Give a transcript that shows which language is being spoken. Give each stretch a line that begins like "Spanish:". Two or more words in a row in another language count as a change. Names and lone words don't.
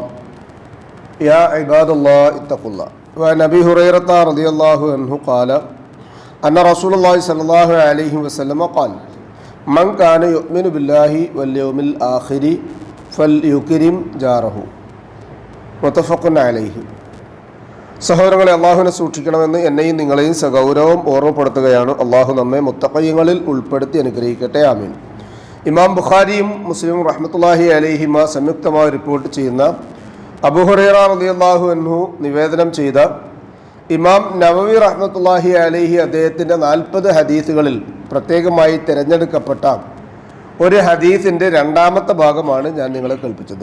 Arabic: يا عباد الله اتقوا الله. وعن أبي هريرة رضي الله عنه قال أن رسول الله صلى الله عليه وسلم قال من كان يؤمن بالله واليوم الآخر فليكرم جاره. متفق عليه.
Malayalam: സഹോദരങ്ങളെ, അള്ളാഹുവിനെ സൂക്ഷിക്കണമെന്ന് എന്നെയും നിങ്ങളെയും സഗൗരവം ഓർമ്മപ്പെടുത്തുകയാണ്. അള്ളാഹു നമ്മെ മുത്തഖീങ്ങളിൽ ഉൾപ്പെടുത്തി അനുഗ്രഹിക്കട്ടെ. ആമീൻ. ഇമാം ബുഖാരിയും മുസ്ലിമും
Arabic: رحمة الله عليهما
Malayalam: സംയുക്തമായി റിപ്പോർട്ട് ചെയ്യുന്ന അബൂ ഹുറൈറ
Arabic: رضي الله عنه
Malayalam: നിവേദനം ചെയ്ത ഇമാം നവവി
Arabic: رحمة الله عليه
Malayalam: അദ്ദേഹത്തിൻ്റെ 40 ഹദീസുകളിൽ പ്രത്യേകമായി തിരഞ്ഞെടുക്കപ്പെട്ട ഒരു ഹദീസിൻ്റെ രണ്ടാമത്തെ ഭാഗമാണ് ഞാൻ നിങ്ങളെ കേൾപ്പിച്ചത്.